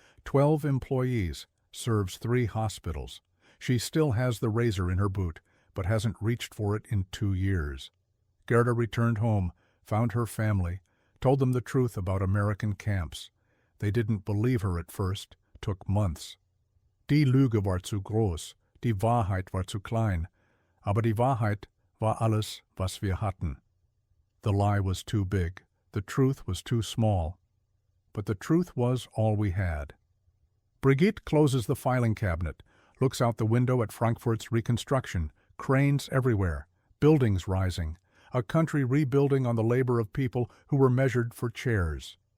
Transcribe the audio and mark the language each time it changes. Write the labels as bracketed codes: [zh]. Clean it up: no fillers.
[en] 12 employees, serves 3 hospitals. She still has the razor in her boot, but hasn't reached for it in 2 years. Gerda returned home, found her family, told them the truth about American camps. They didn't believe her at first, took months. [de] Die Lüge war zu groß, die Wahrheit war zu klein, aber die Wahrheit war alles, was wir hatten. [en] The lie was too big, the truth was too small, but the truth was all we had. Brigitte closes the filing cabinet, looks out the window at Frankfurt's reconstruction, cranes everywhere, buildings rising, a country rebuilding on the labor of people who were measured for chairs.